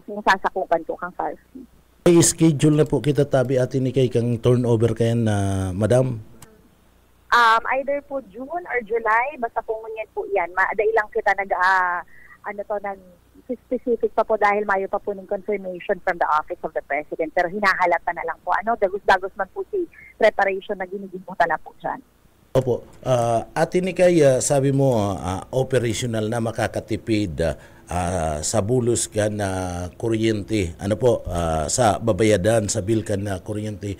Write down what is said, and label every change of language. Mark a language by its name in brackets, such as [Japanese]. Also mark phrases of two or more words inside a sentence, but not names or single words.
[Bikol] Sinasasakupan po kang SARFC. May schedule na po kita tabi Ate Nikay kang turnover kayan na Madam? Either po June or July, basta po ngunyan po yan. Dahil lang kita specific pa po dahil mayo pa po ng confirmation [English] from the Office of the President. [Bikol] Pero hinahalata na lang po. Dagos-dagos man po si preparation na ginigibuta na po dyan. Opo. Ate Nikay, sabi mo operational na makakatipid sa bulos kan na kuryente, ano po, sa babayadan sa bill kan na kuryente.